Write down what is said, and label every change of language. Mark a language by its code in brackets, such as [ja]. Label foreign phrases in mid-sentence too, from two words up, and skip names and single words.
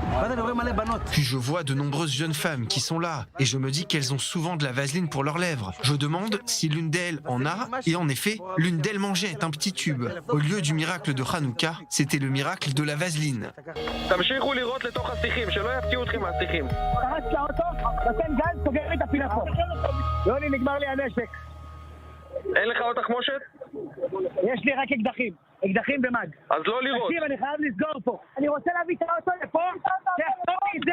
[fr] Puis je vois de nombreuses jeunes femmes qui sont là, et je me dis qu'elles ont souvent de la vaseline pour leurs lèvres. Je demande si l'une d'elles en a, et en effet, l'une d'elles mangeait un petit tube. Au lieu du miracle de Hanouka, c'était le miracle de la vaseline. [he] אין לך עוד תחמושת? יש לי רק אקדחים. אקדחים במד. אז לא לירות. תקשיב, אני חייב לסגור פה. אני רוצה להביא את האוטו לפה, תחתור לי את זה.